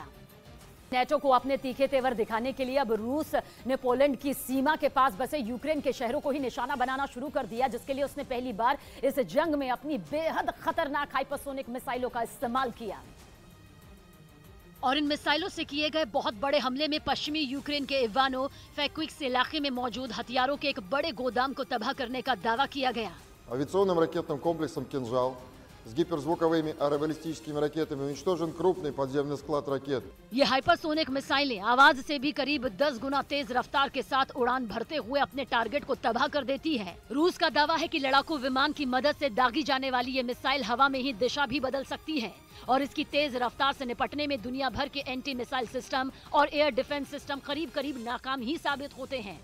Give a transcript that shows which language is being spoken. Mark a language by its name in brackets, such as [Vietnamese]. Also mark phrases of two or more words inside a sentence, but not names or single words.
[Hindi] नेटो को अपने तीखे तेवर दिखाने के लिए अब रूस ने पोलैंड की सीमा के पास बसे यूक्रेन के शहरों को ही निशाना बनाना शुरू कर दिया, जिसके लिए उसने पहली बार इस जंग में अपनी बेहद खतरनाक हाइपरसोनिक मिसाइलों का इस्तेमाल किया। और इन मिसाइलों से किए गए बहुत बड़े हमले में पश्चिमी यूक्रेन के इवानो फैक्विक्स इलाके में मौजूद हथियारों के एक बड़े गोदाम को तबाह करने का दावा किया गया। [Russian] Авиационным ракетным комплексом «Кинжал» с гиперзвуковыми аэробаллистическими ракетами уничтожен крупный подземный склад ракет. [Hindi] ये हाइपरसोनिक मिसाइलें आवाज से भी करीब 10 गुना तेज रफ्तार के साथ उड़ान भरते हुए अपने टारगेट को तबाह कर देती है। रूस का दावा है कि लड़ाकू विमान की मदद से दागी जाने वाली ये मिसाइल हवा में ही दिशा भी बदल सकती है और इसकी तेज रफ्तार से निपटने में दुनिया भर के [English] anti missile system [Hindi] और [English] air defense system [Hindi] करीब करीब नाकाम ही साबित होते हैं।